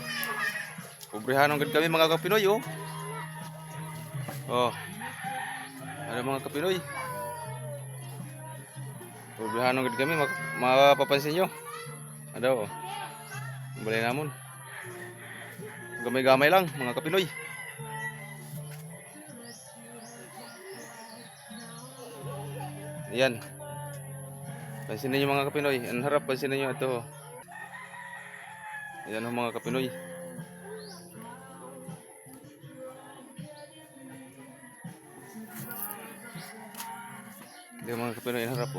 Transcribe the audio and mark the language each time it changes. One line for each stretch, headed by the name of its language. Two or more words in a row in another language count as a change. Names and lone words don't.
Hiligaynon: Pobrehanon gid kami mga Kapinoy oh.
Filipino: Oh. Ano mga Kapinoy?
Hiligaynon: Pobrehanon gid kami mapapansin nyo. Ano oh. Balay namon. Gamay-gamay lang mga Kapinoy.
Filipino: Yan. Pansin niyo mga Kapinoy, ang harap pansin niyo ito. Ayan mga Kapinoy. Ayan mga Kapinoy, ang harap oh.